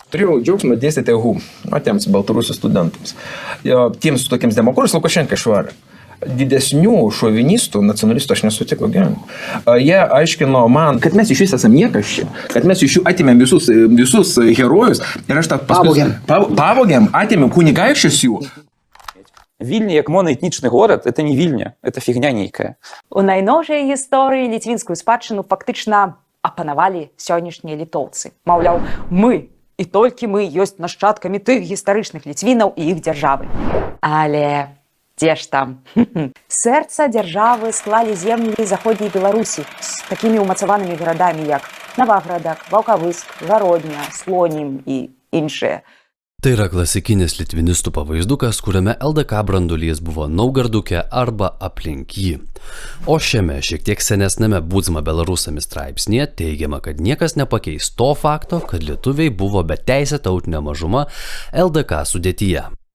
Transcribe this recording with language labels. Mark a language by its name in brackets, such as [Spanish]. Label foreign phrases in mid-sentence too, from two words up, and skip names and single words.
[Lithuanian] Turėjau džiaugsmą dėstyti THU, tiems baltarusių studentams, tiems tokiems demokratams Lukašenka išvarė. Didesnių šovinistų, nacionalistų aš nesutikau gyvenime. Jie aiškino man, kad mes iš vis esame niekas čia, kad mes iš jų atimėm visus herojus ir aš tą pavogėm, atimėm kunigaikščius jų. [Ukrainian] Вільня як моноетнічний город – це не Вільня, це фігня нейкая. [Belarusian] У найновшай гісторыі ліцвінскую спадчыну фактычна апанавалі сённяшнія літоўцы. Маўляў, мы, і толькі мы ёсць нашчадкамі тых гістарычных ліцвінаў і іх дзяржавы. Але дзе ж там? Сэрца дзяржавы склалі землі заходняй Беларусі з такімі ўмацаванымі гарадамі, як Наваградак, Ваўкавыск, Гародня, Слонім і іншыя. [Lithuanian] Tai yra klasikinis litvinistų pavaizdukas, kuriame LDK branduolys buvo Naugarduke arba aplink jį. O šiame šiek tiek senesnėme Budzma Belarusami straipsnėje teigiama, kad niekas nepakeis to fakto, kad lietuviai buvo beteisė tautinė mažuma LDK sudėtyje.